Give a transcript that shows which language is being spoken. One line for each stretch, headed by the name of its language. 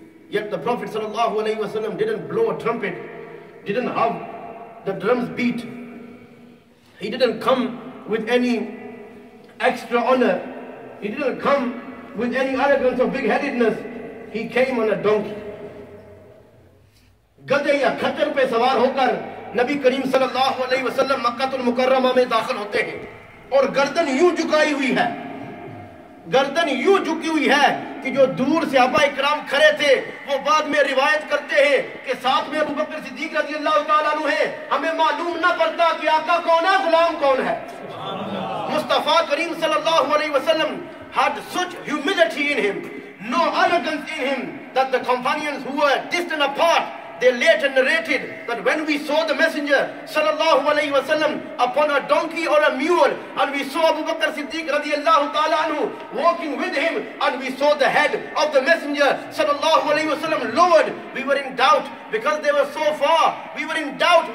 English: Yet the Prophet sallallahu alayhi wa sallam didn't blow a trumpet, didn't have the drums beat. He didn't come with any extra honor. He didn't come with any arrogance or big-headedness. He came on a donkey.
Urdu: گدے یا کھچر پہ سوار ہو کر نبی کریم صلی اللہ علیہ وسلم مکہ المکرمہ میں داخل ہوتے ہیں اور گردن یوں جھکائی ہوئی ہے، گردن یوں جھکی ہوئی ہے کہ جو دور صحابہ اکرام کھڑے تھے وہ بعد میں روایت کرتے ہیں کہ ساتھ میں ابو بکر صدیق رضی اللہ تعالیٰ عنہ ہے. ہمیں معلوم نہ پڑتا کہ آقا کون ہے، غلام کون ہے.
English: مصطفیٰ کریم صلی اللہ علیہ وسلم had such humility in him, no arrogance in him, that the companions who were distant apart, they later narrated that when we saw the Messenger sallallahu alayhi wa sallam upon a donkey or a mule, and we saw Abu Bakr Siddiq radiallahu ta'ala anhu walking with him, and we saw the head of the Messenger sallallahu alayhi wa sallam lowered, we were in doubt because they were so far. We were in doubt.